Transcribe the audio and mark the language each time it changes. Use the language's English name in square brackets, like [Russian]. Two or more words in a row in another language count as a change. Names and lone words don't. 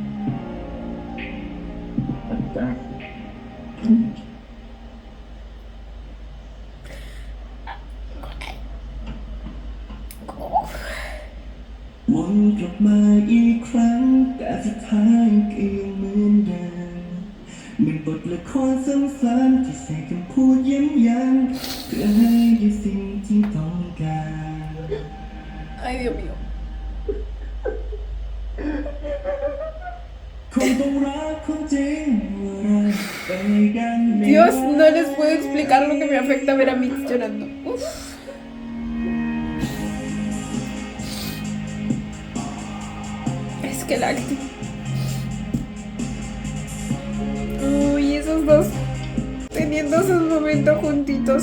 [Thai] แต่จ้า วนกลับมาอีกครั้งแต่สุดท้ายก็ยังเหมือนเดิมเหมือนบทละครซ้ำๆที่ใส่คำพูดย้ำๆเพื่อให้ได้สิ่งที่ต้องการ [Spanish] ay, Dios mío. [Thai] คงต้องรักคนจริงว่าเราไปกันไม่ [Spanish] Dios, no les puedo explicar lo que me afecta ver a Mix llorando. Uf. Es que el acting. Uy, esos dos teniendo sus momentos juntitos.